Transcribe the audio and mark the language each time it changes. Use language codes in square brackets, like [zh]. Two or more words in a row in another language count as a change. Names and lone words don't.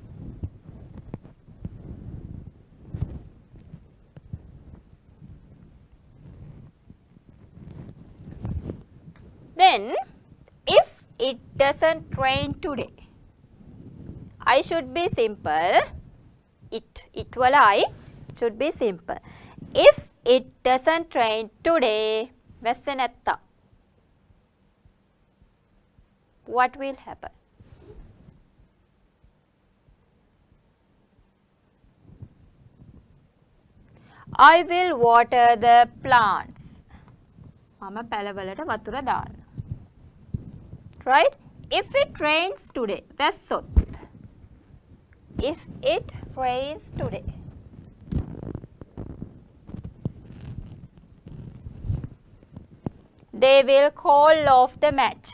[en] Then, if it doesn't rain today, I should be simple. It wala I should be simple. If it doesn't rain today, [si] වැස්ස නැත්තම්, [en] what will happen? I will water the plants. [si] මම පැලවලට වතුර දාන්න. [en] Right? If it rains today, වැස්සොත්. If it rains today. They will call off the match.